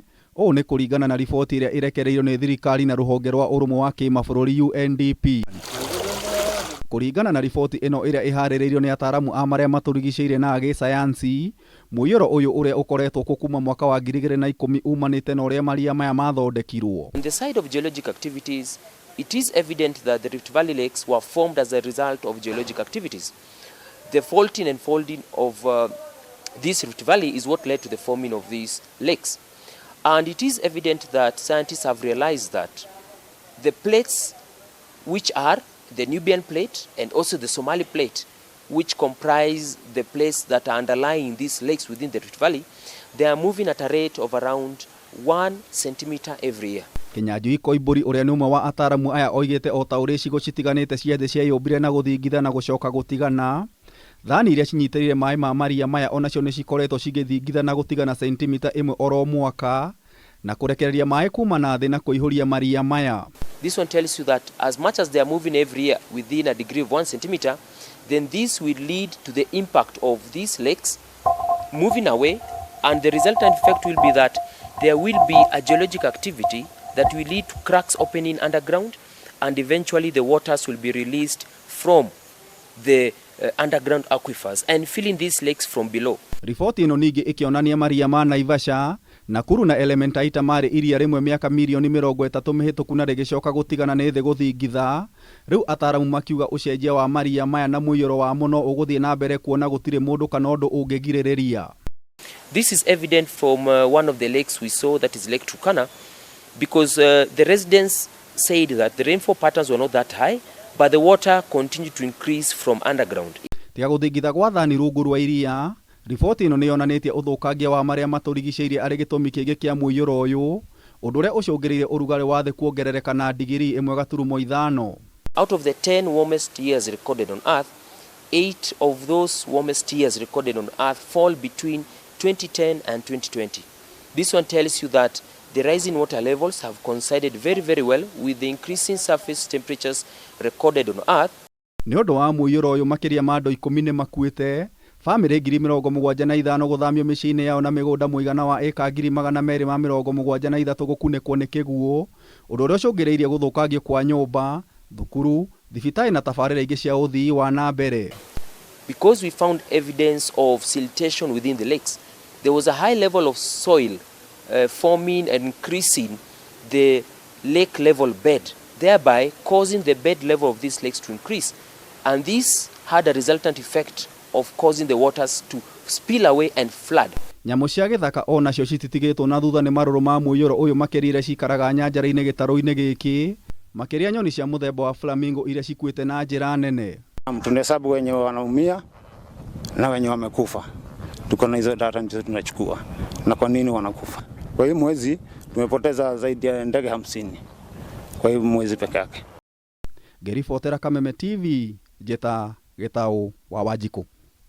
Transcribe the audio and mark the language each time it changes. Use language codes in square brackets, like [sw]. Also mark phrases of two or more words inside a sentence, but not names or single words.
[ki] Ũũ nĩ kũringana na riboti ĩrĩa ĩrekereirio nĩ thirikari na rũhonge rwa ũrũmwe wa kĩmabũrũri UNDP. Kũringana na riboti ĩno ĩrĩa ĩharĩrĩirio nĩ ataaramu a marĩa matũrigicĩirie na gĩsayansi, mũiyũro ũyũ ũrĩa ũkoretwo kuo kuma mwaka wa 2010 umanĩte na ũrĩa maria maya mathondekirwo. [en] On the side of geologic activities, it is evident that the Rift Valley lakes were formed as a result of geologic activities. The faulting and folding of this Rift Valley is what led to the forming of these lakes. And it is evident that scientists have realized that the plates, which are the Nubian plate and also the Somali plate, which comprise the plates that are underlying these lakes within the Rift Valley, they are moving at a rate of around 1 centimeter every year. [ki] Kinyanjui Koimburi ũrĩa nĩ ũmwe wa ataaramu aya oigĩte o ta ũrĩa icigo citiganĩte cia thĩ cieyũmbire na gũthingitha na gũcoka gũtigana, thani iria cinyitĩrĩire maĩ ma maria maya onacio nĩ cikoretwo cigĩthingitha na gũtigana sentimita ĩmwe oro mwaka na kũrekereria maĩ kuma na thĩ na kũihũria maria maya. [en] This one tells you that as much as they are moving every year within a degree of 1 centimeter, then this will lead to the impact of these lakes moving away, and the resultant effect will be that there will be a geologic activity that will lead to cracks opening underground, and eventually the waters will be released from the underground aquifers and filling these lakes from below. [ki] Riboti ĩno ningĩ ĩkĩonania maria ma Naivasha, Nakuru na Elementaita marĩ iria rĩmwe mĩaka mirioni 30 mĩhĩtũku na rĩgĩcoka gũtigana nĩ thĩ gũthingitha. Rĩu ataaramu makiuga ũcenjia wa maria maya na mũiyũro wa mũno ũgũthiĩ na mbere kuona gũtirĩ mũndũ kana ũndũ ũngĩgirĩrĩria. [en] This is evident from one of the lakes we saw, that is Lake Turkana, because the residents said that the rainfall patterns were not that high, but the water continued to increase from underground. [ki] Tiga gũthingitha gwa thani rungu rwa iria, riboti ĩno nĩ yonanĩtie ũthũkangia wa marĩa matũrigicĩirie arĩ gĩtũmi kĩngĩ kĩa mũiyũro ũyũ, ũndũ ũrĩa ũcũngĩrĩirie ũrugarĩ wa thĩ kwongerereka na digirii 1.5. [en] Out of the 10 warmest years recorded on Earth, 8 of those warmest years recorded on Earth fall between 2010 and 2020. This one tells you that the rising water levels have coincided very, very well with the increasing surface temperatures recorded on Earth. [ki] Nĩ ũndũ wa mũiyũro ũyũ makĩria ma andũ 10 nĩ makuĩte, famĩlĩ 75,000 gũthamio mĩciĩ-inĩ yao na mĩgũnda mũigana wa eka 273 gũkunĩkwo nĩ kĩguũ, ũndũ ũrĩa ũcũngĩrĩirie gũthũkangio kwa nyũmba, thukuru, thibitarĩ na tabarĩra ingĩ cia ũthii wa na mbere. [en] Because we found evidence of siltation within the lakes, there was a high level of soil forming and increasing the lake level bed, thereby causing the bed level of these lakes to increase. And this had a resultant effect of causing the waters to spill away and flood. [ki] Nyamũ cia gĩthaka onacio cititigĩtwo na thutha nĩ marũrũ ma mũiyũro ũyũ makĩria cikaraga nyanjara-inĩ gĩtarũ-inĩ gĩkĩ, makĩria nyoni cia mũthemba wa flamingo iria cikuĩte na njĩra nene. [sw] Tunahesabu wenye wanaumia na wenye wamekufa. Tuko na hizo data ndizo tunachukua. Na kwa nini wanakufa? Kwa hiyo mwezi tumepoteza zaidi ya ndege 50. Kwa hiyo mwezi peke yake. [ki] Gerifotera Kameme TV, Jeta Getao wa Wajiko.